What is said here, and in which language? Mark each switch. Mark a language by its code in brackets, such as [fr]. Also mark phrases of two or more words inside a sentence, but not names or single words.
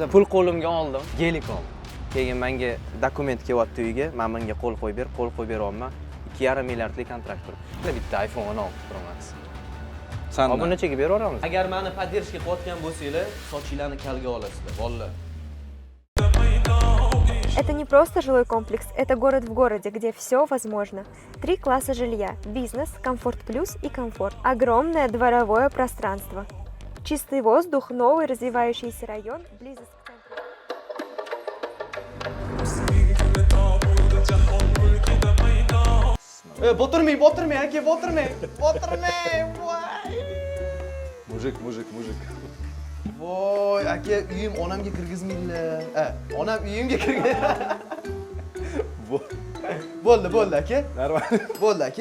[uz] Pul qo'limga oldim, gelikon. Keyin menga dokument kelyapti uyga, men bunga qo'l qo'yib beryapman. 2,5 milliardlik kontrakt turibdi. Bitta iPhone 16 Pro Max. San Buni nechaga beraveramiz? Agar meni поддержка qilayotgan bo'lsanglar, sochinglarni kalga olasizlar, bolalar. [ru] Это не просто жилой комплекс, это город в городе, где все возможно. 3 класса жилья, бизнес, комфорт плюс и комфорт. Огромное дворовое пространство. Чистый воздух, новый развивающийся район, близость к центру. [uz] Botirmang aka, botirmang. Mujik. Voy, aka, uyim onamga kirgizmaydilar. Onam uyimga kirgan. Bo'ldi aka. Bo'ldi aka.